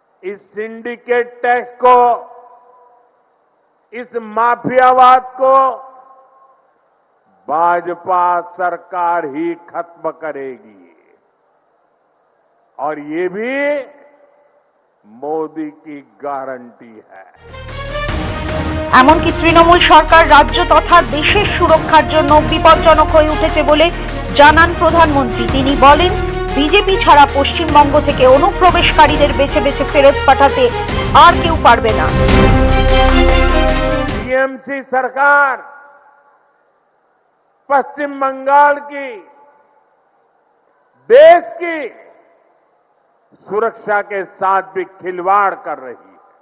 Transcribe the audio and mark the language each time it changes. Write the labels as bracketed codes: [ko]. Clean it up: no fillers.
[hi] इस syndicate tax को, इस माफियावाद को भाजपा सरकार ही खत्म करेगी और ये भी मोदी की गारंटी है। [bn] এমনকি তৃণমূল সরকার রাজ্য তথা দেশের সুরক্ষার জন্য বিপজ্জনক হয়ে উঠেছে বলে জানান প্রধানমন্ত্রী। তিনি বলেন, বিজেপি ছাড়া পশ্চিমবঙ্গ থেকে অনুপ্রবেশকারীদের বেছে বেছে ফেরত পাঠাতে আর কেউ পারবে না। [hi] टीएमसी सरकार पश्चिम बंगाल की, देश की सुरक्षा के साथ भी खिलवाड़ कर रही है।